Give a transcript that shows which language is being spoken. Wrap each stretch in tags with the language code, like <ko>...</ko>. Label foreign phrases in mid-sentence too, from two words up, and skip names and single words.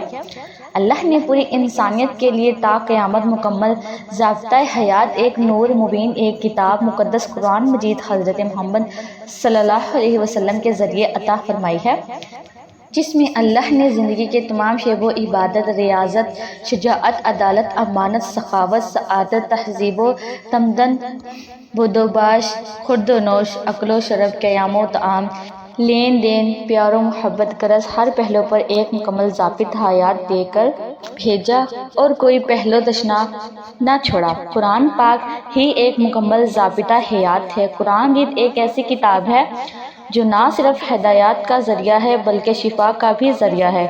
<ur>اللہ نے پوری انسانیت کے لیے تا قیامت مکمل ضابطۂ حیات، ایک نور مبین، ایک کتاب مقدس قرآن مجید حضرت محمد</ur> <ar>صلی اللہ علیہ وسلم</ar> <ur>کے ذریعے عطا فرمائی ہے، جس میں اللہ نے زندگی کے تمام شعبوں، عبادت، ریاضت، شجاعت، عدالت، امانت، سخاوت، سعادت، تہذیب و تمدن، بود و باش، خورد و نوش، اکل و شرب، قیام و طعام، لین دین، پیار و محبت، غرض ہر پہلو پر ایک مکمل ضابط حیات دے کر بھیجا اور کوئی پہلو دشنا نہ چھوڑا۔ قرآن پاک ہی ایک مکمل ضابطہ حیات ہے۔ قرآن مجید ایک ایسی کتاب ہے جو نہ صرف ہدایات کا ذریعہ ہے بلکہ شفا کا بھی ذریعہ ہے۔</ur>